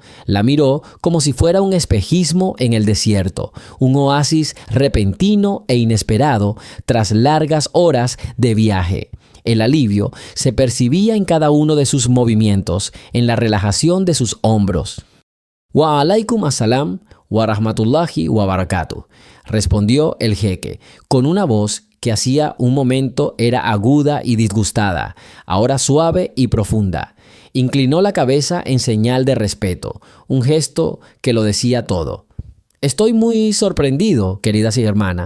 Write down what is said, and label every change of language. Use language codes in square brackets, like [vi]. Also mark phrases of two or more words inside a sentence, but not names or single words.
[es] La miró como si fuera un espejismo en el desierto, un oasis repentino e inesperado tras largas horas de viaje. El alivio se percibía en cada uno de sus movimientos, en la relajación de sus hombros. [ar] «وعليكم السلام ورحمة الله وبركاته», [es] respondió el jeque, con una voz que hacía un momento era aguda y disgustada, ahora suave y profunda. Inclinó la cabeza en señal de respeto, un gesto que lo decía todo. «Estoy muy sorprendido, querida hermana.